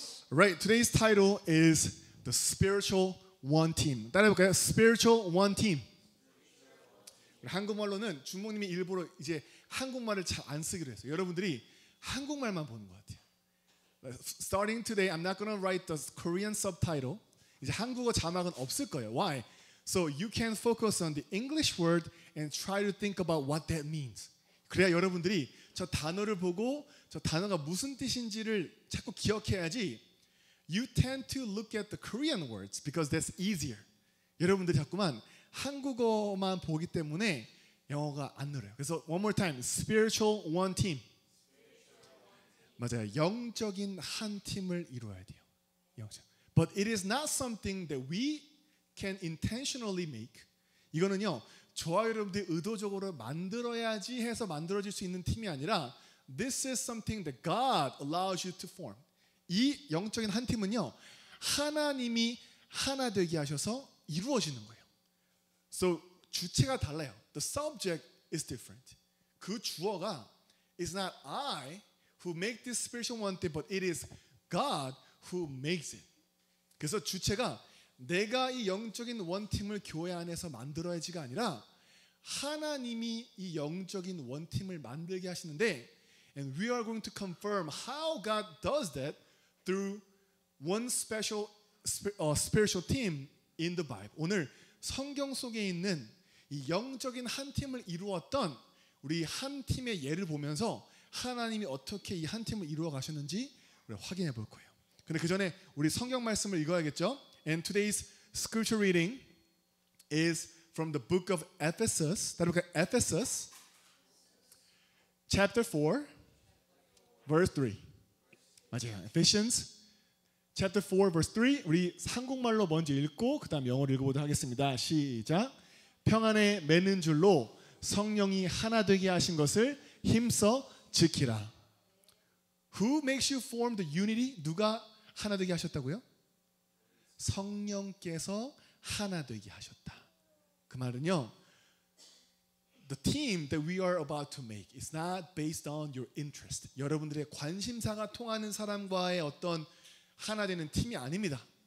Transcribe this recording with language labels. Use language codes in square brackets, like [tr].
[en] Right, today's title is The Spiritual One Team. [ko] 따라해볼까요? Spiritual One Team. 한국말로는 주목님이 일부러 이제 한국말을 잘 안 쓰기로 했어요. 여러분들이 한국말만 보는 것 같아요. [en] Starting today, I'm not gonna write the Korean subtitle. [ko] 이제 한국어 자막은 없을 거예요. [en] Why? So you can focus on the English word and try to think about what that means. [ko] 그래야 여러분들이 저 단어를 보고 저 단어가 무슨 뜻인지를 자꾸 기억해야지. [en] You tend to look at the Korean words because that's easier. [ko] 여러분들이 자꾸만 한국어만 보기 때문에 영어가 안 늘어요. 그래서 [en] one more time, spiritual one team. [ko] 맞아요. 영적인 한 팀을 이루어야 돼요. 영적. [en] But it is not something that we can intentionally make. [ko] 이거는요, 저와 여러분들이 의도적으로 만들어야지 해서 만들어질 수 있는 팀이 아니라 [en] this is something that God allows you to form. [ko] 이 영적인 한 팀은요, 하나님이 하나 되게 하셔서 이루어지는 거예요. So 주체가 달라요. [en] The subject is different. [ko] 그 주어가 [en] is not I who make this spiritual one thing, but it is God who makes it. [ko] 그래서 주체가 내가 이 영적인 원팀을 교회 안에서 만들어야지가 아니라 하나님이 이 영적인 원팀을 만들게 하시는데, [en] and we are going to confirm how God does that through one special spiritual team in the Bible. [ko] 오늘 성경 속에 있는 이 영적인 한 팀을 이루었던 우리 한 팀의 예를 보면서 하나님이 어떻게 이 한 팀을 이루어 가셨는지 우리 확인해 볼 거예요. 근데 그 전에 우리 성경 말씀을 읽어야겠죠? [en] And today's scripture reading is from the book of Ephesus. [ko] 따라볼까요? [en] Ephesus chapter 4 verse 3. [ko] 맞아요. [en] Ephesians chapter 4 verse 3. [ko] 우리 한국말로 먼저 읽고 그 다음 영어로 읽어보도록 하겠습니다. 시작. 평안에 매는 줄로 성령이 하나 되게 하신 것을 힘써 지키라. [en] Who makes you form the unity? [ko] 누가 하나 되게 하셨다고요? 성령께서 하나 되게 하셨다. 그 말은요, [en] the team that we are about to make is not based on your interest. [ko] 여러분들의 관심사가 통하는 사람과의 어떤 하나 되는 팀이 아닙니다.